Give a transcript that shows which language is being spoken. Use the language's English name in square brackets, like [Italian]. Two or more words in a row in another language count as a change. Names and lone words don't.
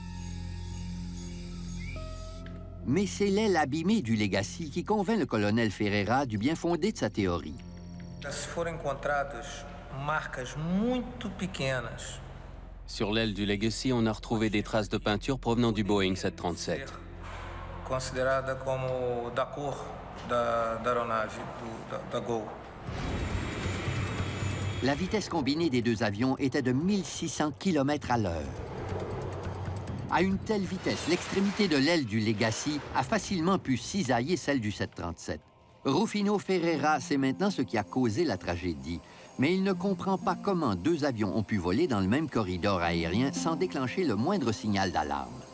[French] Mais c'est l'aile abîmée du Legacy qui convainc le colonel Ferreira du bien fondé de sa théorie. Sur l'aile du Legacy, on a retrouvé des traces de peinture provenant du Boeing 737. [Portuguese] Considerada como da cor da aeronave, da Gol. [French] La vitesse combinée des deux avions était de 1600 km à l'heure. À une telle vitesse, l'extrémité de l'aile du Legacy a facilement pu cisailler celle du 737. Rufino Ferreira sait maintenant ce qui a causé la tragédie, mais il ne comprend pas comment deux avions ont pu voler dans le même corridor aérien sans déclencher le moindre signal d'alarme.